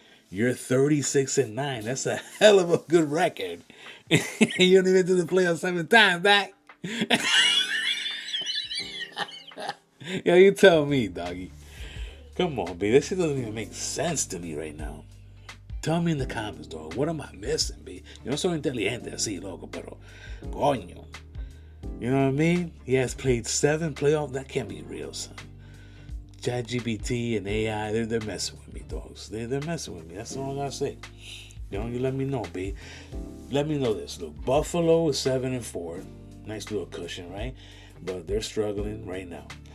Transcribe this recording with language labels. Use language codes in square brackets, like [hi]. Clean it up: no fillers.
[en] You're 36-9. That's a hell of a good record. You don't even do the playoffs 7 times, back. Yo, you tell me, doggy. Come on, B. This shit doesn't even make sense to me right now. Tell me in the comments, dog. What am I missing, B? [es] Yo no soy inteligente así, loco, pero coño. [en] You know what I mean? He has played 7 playoffs. That can't be real, son. ChatGPT and AI, they're messing with me, dogs. They're messing with me. That's all I gotta say. You let me know, B. Let me know this. Look, Buffalo is 7-4. Nice little cushion, right? But they're struggling right now.